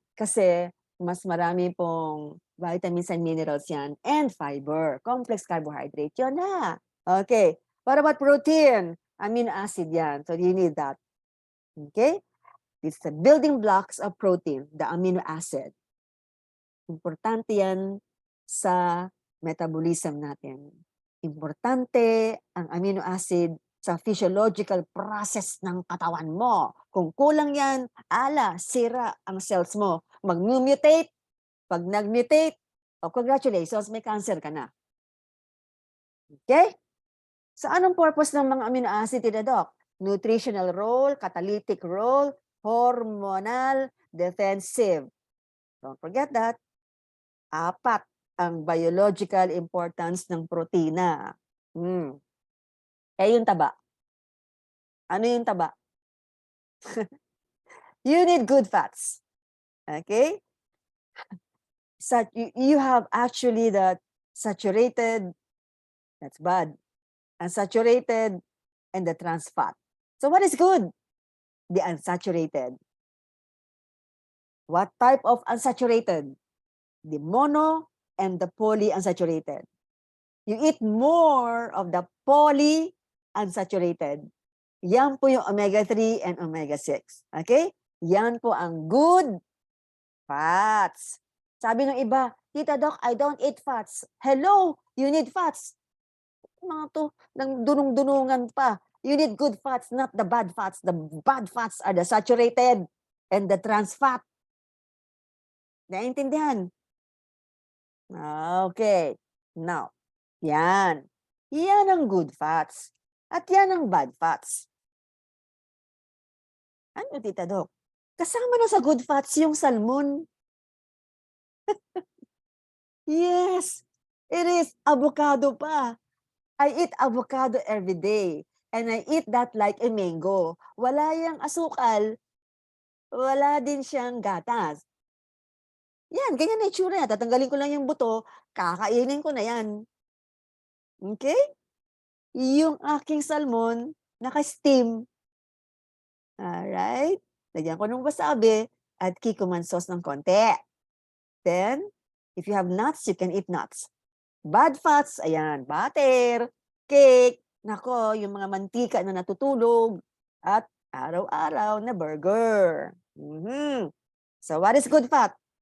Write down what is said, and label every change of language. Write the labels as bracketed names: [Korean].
[Filipino] Kasi mas marami pong vitamins and minerals yan and fiber. [English] Complex carbohydrate, [Filipino] yun na. [English] Okay. What about protein? Amino acid [Filipino] yan. [English] So you need that. Okay? It's the building blocks of protein, the amino acid. [Filipino] Importante yan sa metabolism natin. Importante ang amino acid sa physiological process ng katawan mo. Kung kulang yan, sira ang cells mo. Mag-mutate. Pag nag-mutate, congratulations, may cancer ka na. Okay? So anong purpose ng mga amino acid, Doc? [English] Nutritional role, catalytic role, hormonal, defensive. Don't forget that. [Filipino] 4 ang biological importance ng protina. Yung taba. Ano yung taba? [English] You need good fats. Okay? You have actually the saturated, that's bad, unsaturated, and the trans fat. So what is good? The unsaturated. What type of unsaturated? The mono and the polyunsaturated. You eat more of the polyunsaturated. [Filipino] Yan po yung omega-3 and omega-6. Okay? Yan po ang good fats. Sabi ng iba, [English] Tita Doc, I don't eat fats. Hello, you need fats. [Filipino] Mga to, nang dunong-dunungan pa. [English] You need good fats, not the bad fats. The bad fats are the saturated and the trans fat. [Filipino] Naintindihan? Okay. Now, yan. Yan ang good fats. At yan ang bad fats. Ano, Tita Doc? Kasama na sa good fats yung salmon. [English] Yes, it is. Avocado pa. I eat avocado every day. And I eat that like a mango. [Filipino] Wala yang asukal. Wala din siyang gatas. Yan, ganyan na itsura niya. Tatanggalin ko lang yung buto, kakainin ko na yan. Okay? Yung aking salmon, naka-steam. [English] Alright? [Filipino] Lagyan ko ng wasabi at kikuman sauce ng konti. [English] Then, if you have nuts, you can eat nuts. [Filipino] Bad fats, ayan, butter, cake, nako, yung mga mantika na natutulog, at araw-araw na burger. [English] So, what is good fat?